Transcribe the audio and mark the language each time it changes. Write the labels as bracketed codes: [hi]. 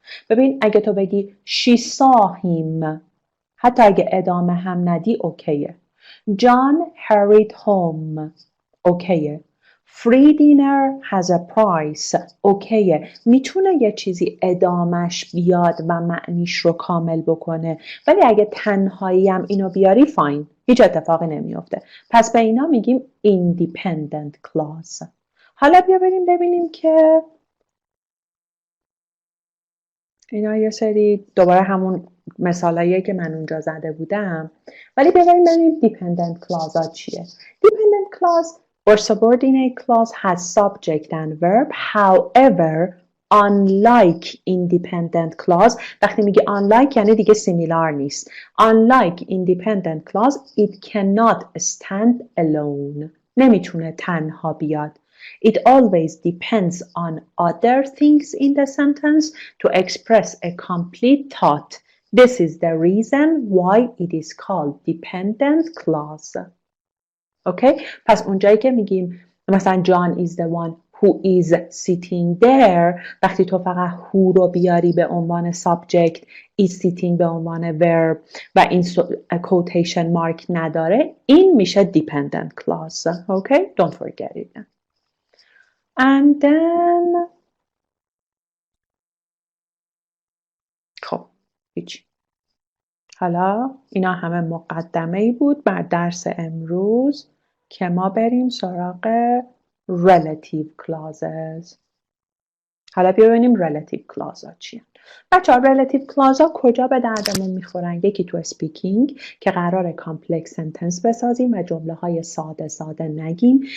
[fa] ببین اگه تو بگی [en] she saw him، [fa] حتی اگه ادامه هم ندی اوکیه. [en] John hurried home، اوکیه. Free dinner has a price، اوکیه. [fa] میتونه یه چیزی ادامش بیاد و معنیش رو کامل بکنه، ولی اگه تنهایی هم اینو بیاری فاین، هیچ اتفاقی نمیفته. پس به اینا میگیم independent clause. حالا بیا بریم ببینیم که اینا یه سری دوباره همون مثالاییه که من اونجا زده بودم، ولی بیا بریم ببینیم dependent clause ها چیه. [en] Dependent clause or subordinate clause has subject and verb. However, unlike independent clause، [fa] وقتی میگه unlike یعنی دیگه similar نیست. [en] Unlike independent clause, it cannot stand alone. [fa] نمیتونه تنها بیاد. [en] It always depends on other things in the sentence to express a complete thought. This is the reason why it is called dependent clause. Okay? [fa] پس اونجایی که میگیم مثلا [en] John is the one who is sitting there، [fa] وقتی تو فقط who رو بیاری به عنوان subject، is sitting به عنوان verb و این quotation mark نداره، این میشه dependent clause. [en] Okay? Don't forget it. And then [fa] خب هیچی. حالا اینا همه مقدمه‌ای بود بر درس امروز که ما بریم سراغ relative clauses. حالا بیا ببینیم relative clause ها چیه. بچه‌ها relative clause ها کجا به دردمون میخورن؟ یکی تو speaking که قراره کامپلکس سنتنس بسازیم و جمله های ساده ساده نگیم.